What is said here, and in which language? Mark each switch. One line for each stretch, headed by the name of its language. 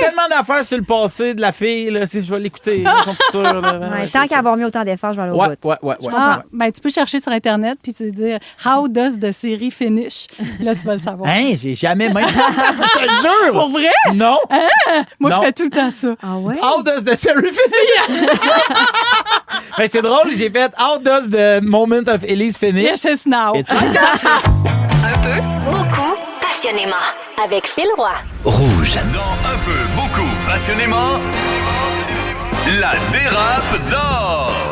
French: tellement d'affaires sur le passé de la fille, là, si je vais l'écouter, son futur. Là, Ouais, ouais, tant c'est qu'à avoir mis autant d'efforts, je vais aller au Ouais, bout. ouais. Ah, ben tu peux chercher sur Internet puis te dire «
English: How does the series finish?
French: » Là, tu vas le savoir. Hein, j'ai jamais même pensé à ça, je te jure! Pour vrai? Non! Moi, Non. je fais tout le temps ça. Ah ouais?
English: How does the series finish?
French: Ben, c'est drôle, j'ai fait
English: How does the moment of Elise finish? Yes, it's now. It's like that.
French: Un peu, beaucoup, passionnément. Avec Phil Roy. Rouge. Dans un peu, beaucoup, passionnément, la dérape d'or.